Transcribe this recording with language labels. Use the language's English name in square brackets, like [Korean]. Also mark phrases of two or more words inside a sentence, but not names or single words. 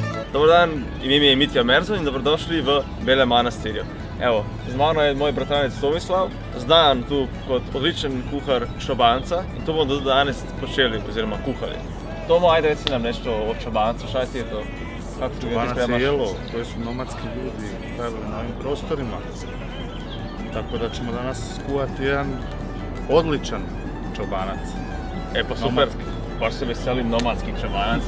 [Croatian] Dobar dan, ime mi je [Slovenian] Mitja Merzon in dobrodošli v Belem Manastirju. Evo, z mano je moj bratranec Tomislav, znan tu kot odličen kuhar čobanca in to bomo danes počeli, oziroma kuhali. [Croatian] Tomo, ajde reci nam nešto o čobancu, šta je to? Čobanac je jelo, koji su nomadski ljudi pravili na ovim prostorima. Tako da ćemo danas skuhati jedan odličan čobanac. [Slovenian] E pa super, baš se veselim nomadski čobanac.